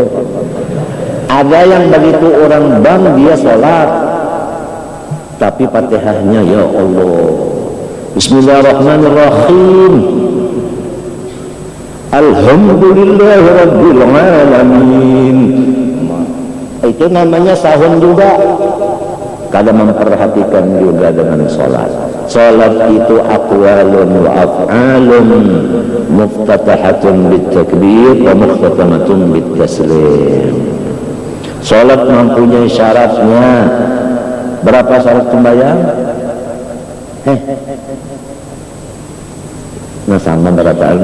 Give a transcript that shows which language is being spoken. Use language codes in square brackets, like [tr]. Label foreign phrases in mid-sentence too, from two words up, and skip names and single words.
[bjn] Ada yang begitu orang bang dia sholat tapi Fatihahnya [ar] يا الله بسم الله الرحمن الرحيم الحمد لله رب العالمين. [bjn] Itu namanya sahun juga. Kada memperhatikan juga dengan sholat. [id] Sholat itu [ar] أقوال وأفعال مفتتحة بالتكبير ومختتمة بالتسليم. [bjn] Sholat mempunyai syaratnya. Berapa syarat sembahyang? Nah sama berataan.